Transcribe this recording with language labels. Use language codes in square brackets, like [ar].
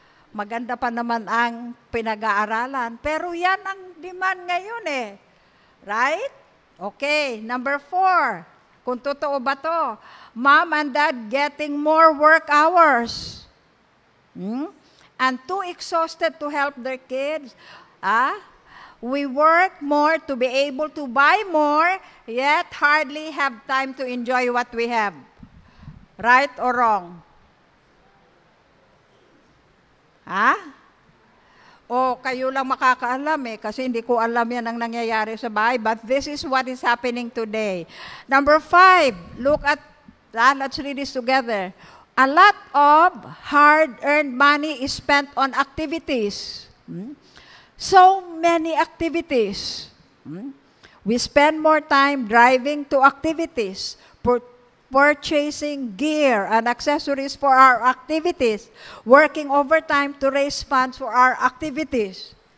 [tl] Maganda pa naman ang pinag-aaralan. Pero yan ang demand ngayon eh. [en] Right? Okay, number 4. [tl] Kung totoo ba to? [en] Mom and dad getting more work hours. And too exhausted to help their kids. We work more to be able to buy more, yet hardly have time to enjoy what we have. Right or wrong? [tl] O kayo lang makakaalam kasi hindi ko alam yan ang nangyayari sa bahay. [en] But this is what is happening today. Number 5, look at that. Let's read this together. A lot of hard-earned money is spent on activities. So many activities. We spend more time driving to activities, purchasing gear and accessories for our activities, working overtime to raise funds for our activities.